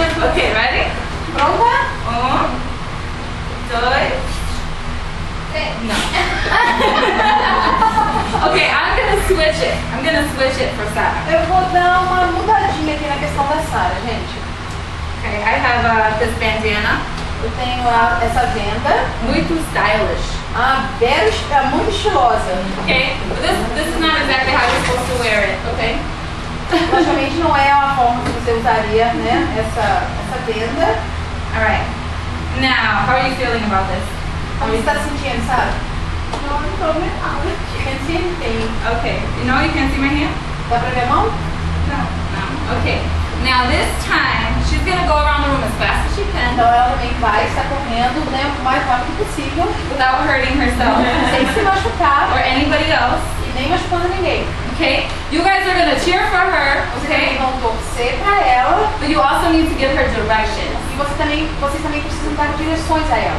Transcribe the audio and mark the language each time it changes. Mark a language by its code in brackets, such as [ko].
[en] Okay, ready? [pt] Pronta? [en] 1, 2. No. Okay, I'm gonna switch it. I'm gonna switch it for Sarah. [pt] Eu vou dar uma mudadinha aqui na questão da Sarah, gente. [en] Okay, I have this bandana. [pt] Eu tenho essa venda. Muito stylish. Muito estilosa. [en] Okay, but this is not exactly how you're supposed to wear it. Okay. [pt] Logicamente não é a forma que você usaria, né? Essa venda. [en] All right. Now, how are you feeling about this? [pt] Como você está se sentindo, Sarah? Não, não tô vendo nada. [en] Can't see anything. Okay. You can't see my hand? [pt] Dá pra ver a mão? [en] No. Okay. Now this time, she's gonna go around the room as fast as she can [pt] Então ela também vai estar correndo, né, o mais rápido possível, [en] without hurting herself [pt] sem se machucar [en] or anybody else. [pt] e nem machucando ninguém. [en] Okay? You guys are gonna cheer for her, [pt] Vocês também [en] okay? [pt] vão torcer pra ela [en] But you also need to give her directions. [pt] e vocês também precisam dar direções a ela.